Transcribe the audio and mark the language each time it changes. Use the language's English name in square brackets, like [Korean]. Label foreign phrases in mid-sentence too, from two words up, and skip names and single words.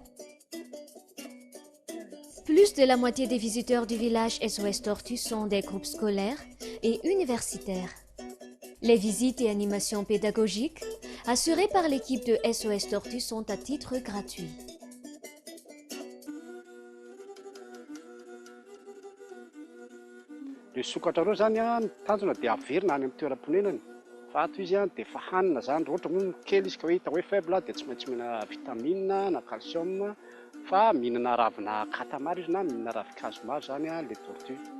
[French] Plus de la moitié des visiteurs du village SOS Tortue sont des groupes scolaires et universitaires. Les visites et animations pédagogiques assurées par l'équipe de SOS Tortue sont à titre gratuit. [Malagasy] Le sokatra reo zany a, ny tanjona dia averina any amin'ny toeram-ponenany. Fa ato izy a dia efa hanina zany, raha ohatra moa kely izy ka hoe hita hoe faible dia tsy maintsy mihinana vitamine na calcium, fa mihinana ravina kata maro izy na mihinana ravin-kazo maro zany a [French] le tortue.